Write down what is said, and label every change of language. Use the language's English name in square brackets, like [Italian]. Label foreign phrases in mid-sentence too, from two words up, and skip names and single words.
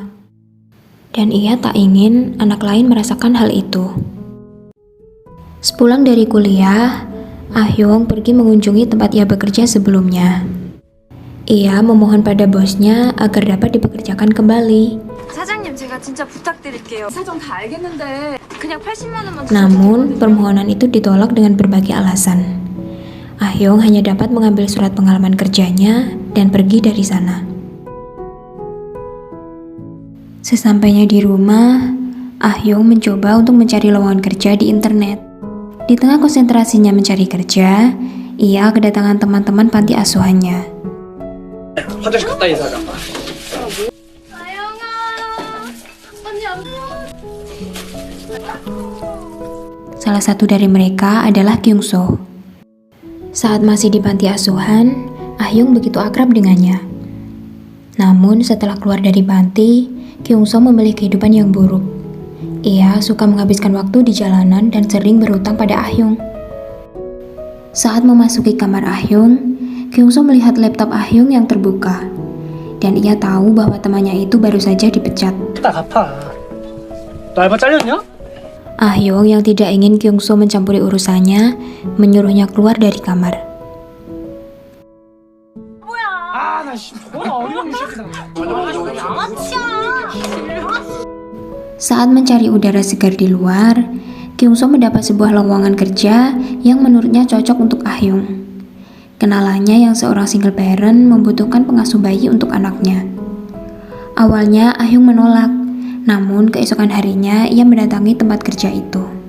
[Indonesian] Dan ia tak ingin anak lain merasakan hal itu. Sepulang dari kuliah, Ah Hyung pergi mengunjungi tempat ia bekerja sebelumnya. Ia memohon pada bosnya agar dapat dipekerjakan kembali. [Korean] 사장님, 제가 진짜 부탁드릴게요. 사정 다 알겠는데 그냥 80만 원만 [Indonesian] Namun, permohonan itu ditolak dengan berbagai alasan. Ah Hyung hanya dapat mengambil surat pengalaman kerjanya dan pergi dari sana. Sesampainya di rumah, Ah Hyung mencoba untuk mencari lowongan kerja di internet. Di tengah konsentrasinya mencari kerja, ia kedatangan teman-teman panti asuhannya. [Korean] 화장실 갔다 인사하자. 아영아, 언니 안 [Indonesian] Salah satu dari mereka adalah Kyung So. Saat masih di panti asuhan, Ah Hyung begitu akrab dengannya. Namun setelah keluar dari panti, Kyung So memilih kehidupan yang buruk. Ia suka menghabiskan waktu di jalanan dan sering berhutang pada Ah Hyung. Saat memasuki kamar Ah Hyung, Kyung So melihat laptop Ah Hyung yang terbuka. Dan ia tahu bahwa temannya itu baru saja dipecat. [Korean] 딱 아파. 너 알바 잘렸냐? [Indonesian] Ah Hyung yang tidak ingin Kyung So mencampuri urusannya, menyuruhnya keluar dari kamar. [Korean] 아, 나 씨, 뭐가 어려운 새끼다. [Indonesian] Saat mencari udara segar di luar, Kyung So mendapat sebuah lowongan kerja yang menurutnya cocok untuk Ah Hyung. Kenalannya yang seorang [English] single parent [Indonesian] membutuhkan pengasuh bayi untuk anaknya. Awalnya Ah Hyung menolak, namun keesokan harinya ia mendatangi tempat kerja itu.